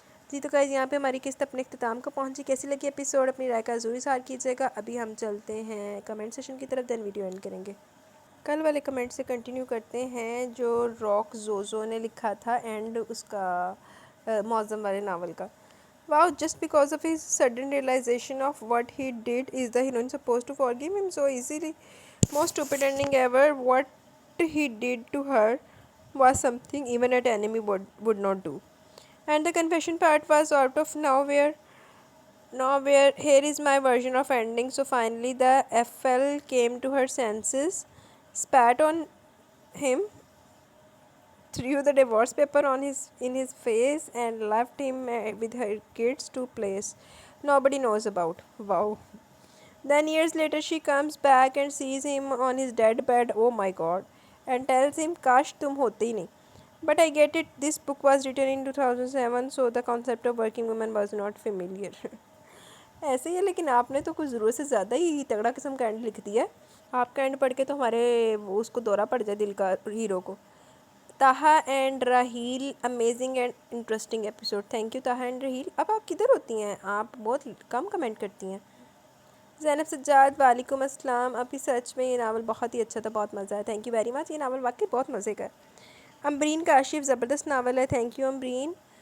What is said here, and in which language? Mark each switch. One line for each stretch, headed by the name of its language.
Urdu: جی تو گائز یہاں پہ ہماری قسط اپنے اختتام کو پہنچی۔ کیسی لگی ایپیسوڈ؟ اپنی رائے کا ضرور اظہار کیجیے گا۔ ابھی ہم چلتے ہیں کمنٹ سیشن کی طرف، دین ویڈیو اینڈ کریں گے۔ کل والے کمنٹ سے کنٹینیو کرتے ہیں جو راک زوزو نے لکھا تھا اینڈ اس کا معظم والے ناول کا۔
English: Wow, just because of his sudden realization of what he did, is the heroine supposed to forgive him so easily? Most stupid ending ever. What he did to her was something even an enemy would not do. And the confession part was out of nowhere. Here is my version of ending. So finally the FL came to her senses, spat on him, threw the divorce paper in his face and left him with her kids to place nobody knows about. Wow. Then years later she comes back and sees him on his dead bed, oh my god, and tells him
Urdu: kash tum hote hi nahi.
English: But I get it, this book was written in 2007, so the concept of working woman was not familiar.
Urdu: ایسے ہی ہے، لیکن آپ نے تو کچھ ضرورت سے زیادہ ہی تگڑا قسم کا اینڈ لکھ دیا ہے۔ آپ کا اینڈ پڑھ کے تو ہمارے اس کو دورہ پڑ جائے دل کا، ہیرو کو۔ Taha and Raheel, amazing and interesting episode. Thank you Taha and Raheel. اب آپ کدھر ہوتی ہیں؟ آپ بہت کم کمنٹ کرتی ہیں۔ زینب سجاد، وعلیکم السلام۔ ابھی سچ میں یہ ناول بہت ہی اچھا تھا، بہت مزہ ہے۔ تھینک یو ویری مچ، یہ ناول واقعی بہت مزے کا ہے۔ امبرین کاشف، زبردست ناول ہے۔ Thank you Ambreen.